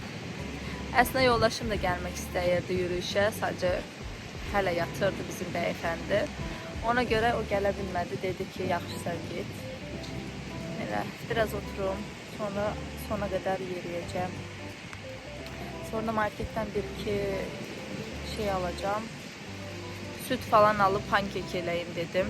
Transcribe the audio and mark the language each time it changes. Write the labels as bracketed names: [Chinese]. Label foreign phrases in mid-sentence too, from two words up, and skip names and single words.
[Azerbaijani] Əslində yoldaşım da gəlmək istəyirdi yürüyüşə, sadəcə hələ yatırdı bizim bəyəfəndi. Ona görə o gələ bilmədi, dedi ki, yaxşı sən git. Elə [Turkish] biraz oturum, [Azerbaijani] sonra sona qədər yürüyəcəm. Sonra marketdən bir-iki şey alacağım. [Turkish] Süt falan alıp [Azerbaijani] pankek eləyim dedim.